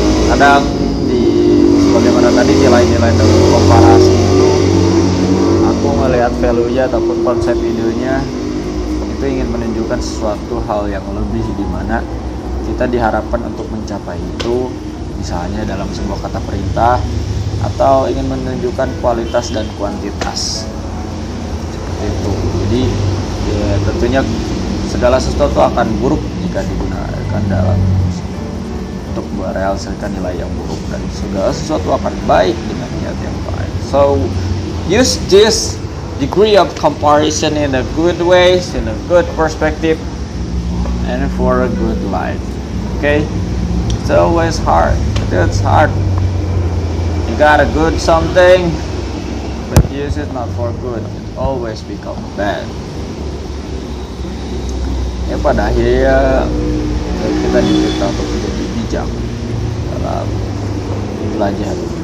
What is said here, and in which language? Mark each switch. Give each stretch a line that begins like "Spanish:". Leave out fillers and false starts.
Indonesian: Kadang sebagaimana tadi nilai-nilai dalam komparasi itu, aku melihat value-nya ataupun konsep videonya itu ingin menunjukkan sesuatu hal yang lebih, di mana kita diharapkan untuk mencapai itu, misalnya dalam sebuah kata perintah, atau ingin menunjukkan kualitas dan kuantitas. Itu. Jadi ya, tentunya segala sesuatu akan buruk jika digunakan dalam untuk merealisasikan nilai yang buruk, dan segala sesuatu akan baik dengan niat yang baik.
English: So use this degree of comparison in a good ways, in a good perspective, and for a good life. Okay, it's always hard. It's hard. You got a good something, but use it not for good. Always become bad.
Indonesian: Ya pada akhirnya kita diminta untuk menjadi bijak dalam belajar.